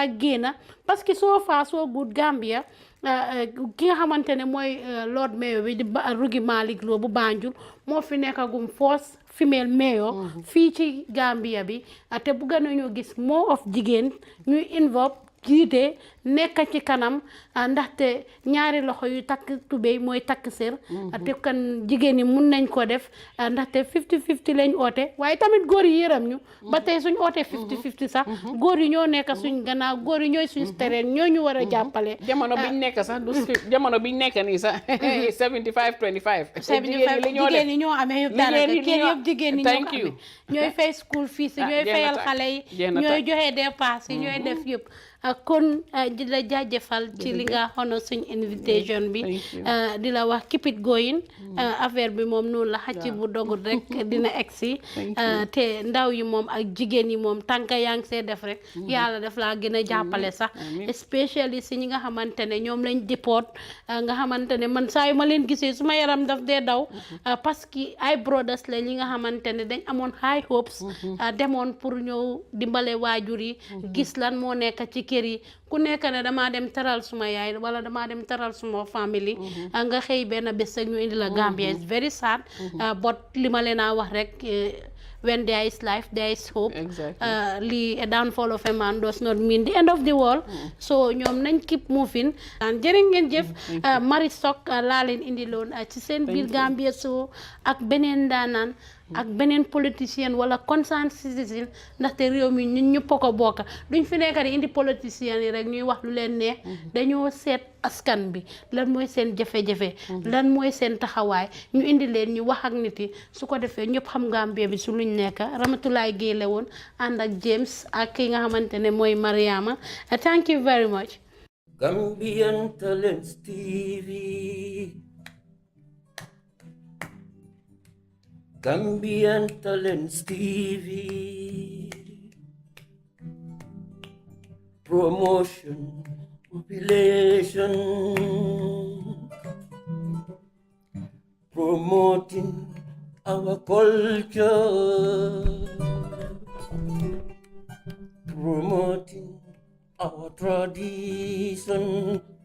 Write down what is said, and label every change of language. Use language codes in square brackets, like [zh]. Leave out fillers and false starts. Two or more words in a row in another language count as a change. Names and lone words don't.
[wo] génna parce que soo guut Gambia ki nga xamante ne mooy Lord Mayor bi di Rugi Malick Lowe bu Banjul moo fi nekkagum [en] first female mayor [wo] fii ci Gambia bi te bugga nañoo gis [en] more of [wo] jigéen ñuy involve jiite nekk ci kanam ndaxte ñaari loxo yu takk tubéy mooy takk sër te kan jigéen ñi mun nañ ko def ndaxte 50-50 lañ oote waaye tamit góor yi yërëm ñu ba tey suñ oote 50-50 sax góor yi ñoo nekk suñ gannaaw góor yi ñooy suñ terrain ñoo ñu war a jàppale jamono biñ nekk sax du jamono biñ nekk nii sax 75-25 jigéen ñi ñoo amee yëpp dara kër yëpp jigéen ñi ñoo ko amee ñooy fay [en] school fees [wo] yi ñooy fayal xale yi ñooy joxe dépense yi ñooy def yëpp kon di la jaajëfal ci li nga xono suñ invitation bi di la wax [en] keep it going [wo] affaire bi moom noonu la xacc bu dogut rek dina egsi te ndaw yi moom ak jigéen yi moom tànka yaa ngi see def rek yàlla def laa gën a jàppale sax especially si ñi nga xamante ne ñoom lañ deport nga xamante ne man saa yu ma leen gisee suma yaram daf dee daw parce que ay brothers la ñi nga xamante ne dañ amoon [en] high hopes [wo] demoon pour ñëw dimbale waajur yi gis lan moo nekk ci kër yi ku nekk ne damaa dem teral suma yaay wala damaa dem teral suma family nga xëy benn bés rek ñu indi la Gambia [en] is very sad but [wo] li ma leen a wax rek [en] when there is life there is hope [wo] li [en] a downfall of a man does not mean the end of the world [wo] so ñoom nañ [en] keep moving [wo] jërë ngeen jëf Marie Sock laa leen indi loon ci seen biir Gambia so ak beneen daanaan ak beneen politicien wala [en] concerned citizen [wo] ndaxte réew mi ñun ñëpp ko bokk duñ fi nekk di indi politicien yi rek ñuy wax lu leen neex dañoo seet askan bi lan mooy seen jafe-jafe lan mooy seen taxawaay ñu indi leen ñu wax ak nit yi su ko defee ñëpp xam Gambia bi su luñ nekk Ramatulaay Géey la woon ànd ak James ak ki nga xamante ne mooy Mariama [en] thank you very much Gambian Talents TV Gambian Talents TV Promotion Population Promoting our culture Promoting our tradition